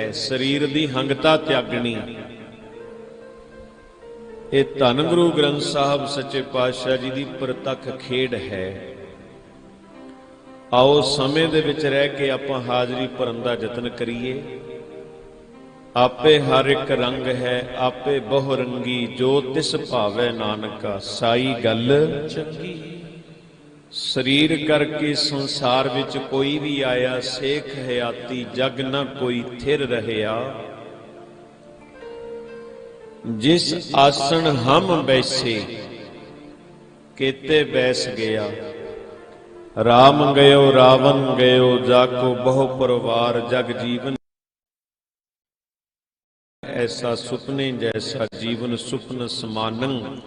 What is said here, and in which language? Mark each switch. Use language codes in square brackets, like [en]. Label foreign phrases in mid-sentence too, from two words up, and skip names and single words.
[pa] ਸ਼ਰੀਰ ਕੀ ਹੰਗਤਾ ਤਿਆਗਣੀ ਯੇ ਧੰਨ ਗੁਰੂ ਗ੍ਰੰਥ ਸਾਹਿਬ ਸੱਚੇ ਪਾਤਸ਼ਾਹ ਜੀ ਕੀ ਪ੍ਰਤੱਖ ਖੇਡ ਹੈ। ਆਓ ਸਮੇਂ ਦੇ ਵਿੱਚ ਰਹਿ ਕੇ ਆਪਾਂ ਹਾਜ਼ਰੀ ਭਰਨ ਦਾ ਯਤਨ ਕਰੀਏ। ਆਪੇ ਹਰਿ ਇਕ ਰੰਗੁ ਹੈ, ਆਪੇ ਬਹੁ ਰੰਗੀ, ਜੋ ਤਿਸੁ ਭਾਵੈ ਨਾਨਕਾ, ਸਾਈ ਗਲ ਚੰਗੀ। ਸ਼ਰੀਰ ਕਰਕੇ ਸੰਸਾਰ ਵਿੱਚ ਕੋਈ ਭੀ ਆਇਆ, ਸੇਖ ਹਯਾਤੀ ਜਗਿ ਨ ਕੋਈ ਥਿਰੁ ਰਹਿਆ। ਜਿਸੁ ਆਸਣਿ ਹਮ ਬੈਸੇ ਕੇਤੇ ਬੈਸਿ ਗਇਆ। ਰਾਮੁ ਗਇਓ ਰਾਵਨੁ ਗਇਓ, ਜਾ ਕਉ ਬਹੁ ਪਰਵਾਰੁ। ਜਗ ਜੀਵਨ ਐਸਾ ਸੁਪਨੇ ਜੈਸਾ, ਜੀਵਨ ਸੁਪਨ ਸਮਾਨੰ।